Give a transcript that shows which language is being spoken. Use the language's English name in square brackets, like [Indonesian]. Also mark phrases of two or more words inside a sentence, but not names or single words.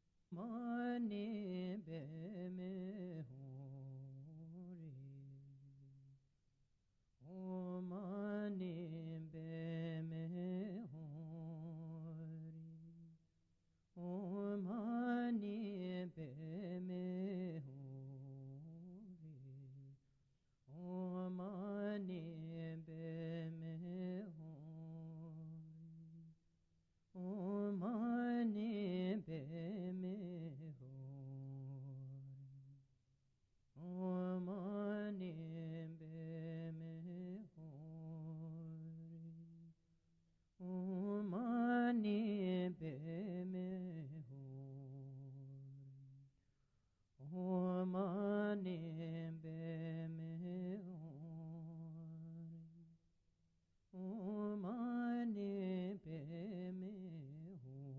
[Sanskrit] mani be me ho re Om mani be me ho re Om mani be me ho re Om mani be me ho Om mani be me ho Om mani be me ho Om mani be me ho Om mani be me ho Om mani be me ho